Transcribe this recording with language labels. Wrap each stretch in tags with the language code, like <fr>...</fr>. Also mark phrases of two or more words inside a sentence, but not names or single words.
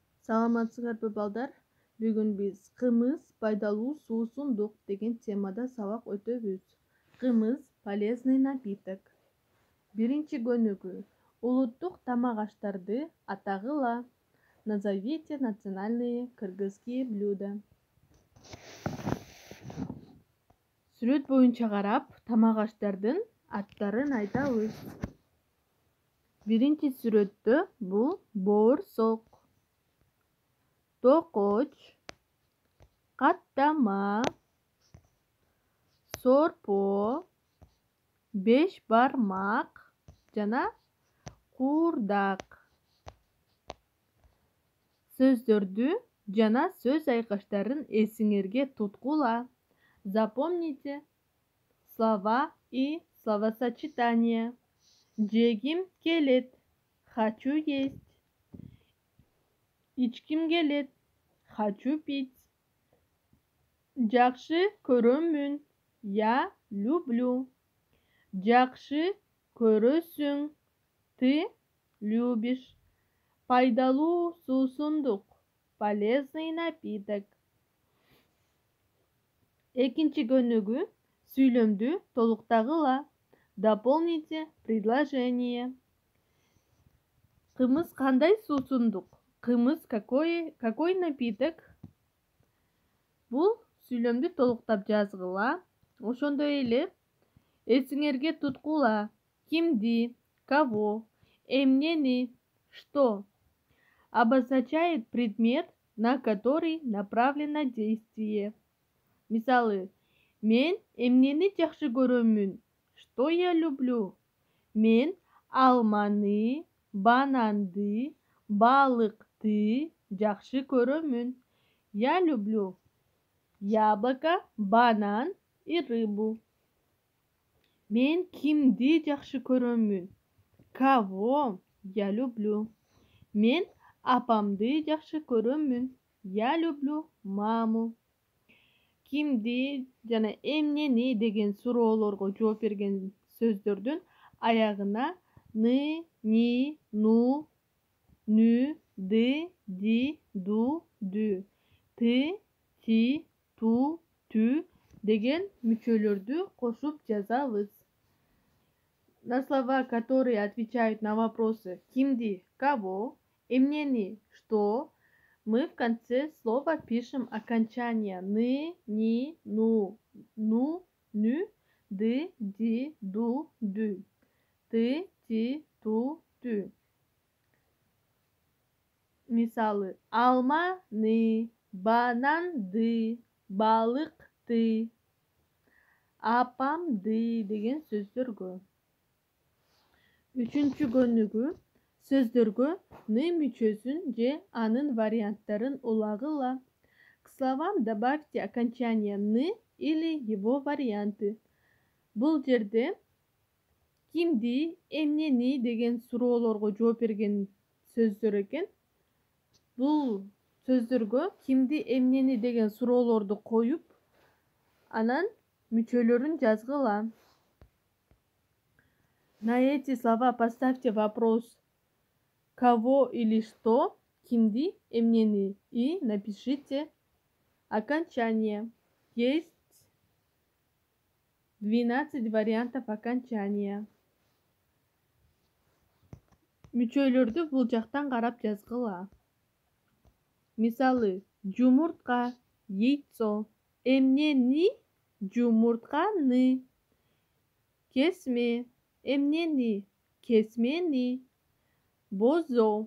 <ky>Саламатсыңарбы балдар? Бүгүн биз кымыз пайдалуу суусундук деген темада сабак өтөбүз.</ky> <ru>Кымыз полезный напиток.</ru> <ky>Биринчи көнүгүү. Улуттук тамак-аштарды атагыла.</ky> <ru>Назовите национальные кыргызские блюда.</ru> <ky>Сүрөт боюнча карап, тамак-аштардын аттарын айтабыз. Биринчи сүрөттө бул боорсок, токоч, каттама, сорпо, беш бармак жана куурдак. Сөздөрдү жана сөз айкаштарын эсиңерге туткула.</ky> <ru>Запомните слова и словосочетания.</ru> <ky>Жегим келет,</ky> <ru>хочу есть.</ru> <ky>Ичким келет,</ky> <ru>хочу пить.</ru> <ky>Жакшы көрөмүн,</ky> <ru>я люблю.</ru> <ky>Жакшы көрөсүң,</ky> <ru>ты любишь.</ru> <ky>Пайдалуу суусундук,</ky> <ru>полезный напиток.</ru> <ky>Экинчи көнүгүү. Сүйлөмдү толуктагыла.</ky> <ru>Дополните предложение.</ru> <ky>Кымыз кандай суусундук?</ky> <ru>Кымыз какой напиток?</ru> <ky>Бул сүйлөмдү толуктап жазгыла. Ошондой эле эсиңерге туткула. Кимди,</ky> <ru>кого, эмнени, что. Обозначает предмет, на который направлено действие.</ru> <ky>Мисалы, мен эмнени жакшы көрөмүн?</ky> <ru>Что я люблю?</ru> <ky>Мен алманы, бананды, балыкты жакшы көрөмүн.</ky> <ru>Я люблю яблоко, банан и рыбу.</ru> <ky>Мен кимди жакшы көрөмүн?</ky> <ru>Кого я люблю?</ru> <ky>Мен апамды жакшы көрөмүн.</ky> <ru>Я люблю маму.</ru> <ky>Кимди жана эмнени деген суроолорго жооп берген сөздөрдүн аягына ны, ни, ну, нү, ды, ди, ду, дүү, ты, ти, ту, түү деген мүчөлөрдү кошуп жазабыз.</ky> <ru>На слова, которые отвечают на вопросы кимди, кого, эмнени, что, мы в конце слова пишем окончание ны, ни, ну, нү, ды, ди, ду, дүү, ты, ти, ту, түү.</ru> <ky>Мисалы, алманы, бананды, балыкты, апамды деген сөздөргө. Үчүнчү көнүгүү. Сөздөргө ны мүчөсүн же анын варианттарын улагыла.</ky> <ru>К словам добавьте окончание ны или его варианты.</ru> <ky>Бул жерде кимди, эмнени деген суроолорго жооп берген сөздөр экен. Бул сөздөргө кимди, эмнени деген суроолорду коюп, анан мүчөлөрүн жазгыла.</ky> <ru>На эти слова поставьте вопрос кого или что,</ru> <ky>кимди, эмнени</ky> <ru>и напишите окончание. Есть 12 вариантов окончания.</ru> <ky>Мүчөлөрдү бул жактан карап жазгыла. Мисалы, жумуртка, яйцо, эмнени, жумуртканы, кесме, эмнени, кесмени, бозо,</ky>